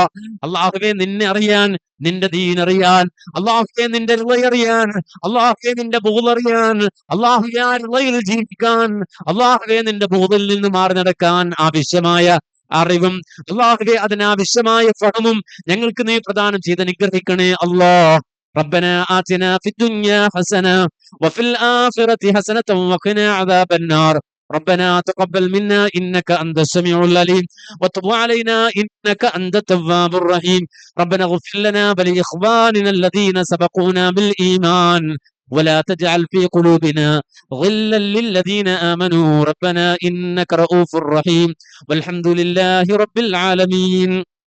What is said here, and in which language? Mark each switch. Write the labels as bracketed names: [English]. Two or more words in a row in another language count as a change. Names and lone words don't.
[Malayalam] അല്ലാഹുവേ, നിന്നെ അറിയാൻ, നിന്റെ ദീൻ അറിയാൻ, അല്ലാഹുവേ നിന്റെ റിള അറിയാൻ, അല്ലാഹുവേ നിന്റെ ബുഗ്ദ് അറിയാൻ, അല്ലാഹുവേ ആ റിളയിൽ ജീവിക്കാൻ, അല്ലാഹുവേ നിന്റെ ബുഗ്ദിൽ നിന്ന് മാറി നടക്കാൻ ആവശ്യമായ അറിവും അല്ലാഹുവേ അതിനാവശ്യമായ ഫഹമും ഞങ്ങൾക്ക് നീ പ്രദാനം ചെയ്ത് അനുഗ്രഹിക്കണേ അല്ലാഹ്. [Arabic] ربنا آتنا في الدنيا حسنة وفي الآخرة حسنة وقنا عذاب النار. ربنا تقبل منا إنك أنت السميع العليم وتب علينا إنك أنت التواب الرحيم. ربنا اغفر لنا ولإخواننا الذين سبقونا بالإيمان ولا تجعل في قلوبنا غلا للذين آمنوا ربنا إنك رؤوف رحيم والحمد لله رب العالمين.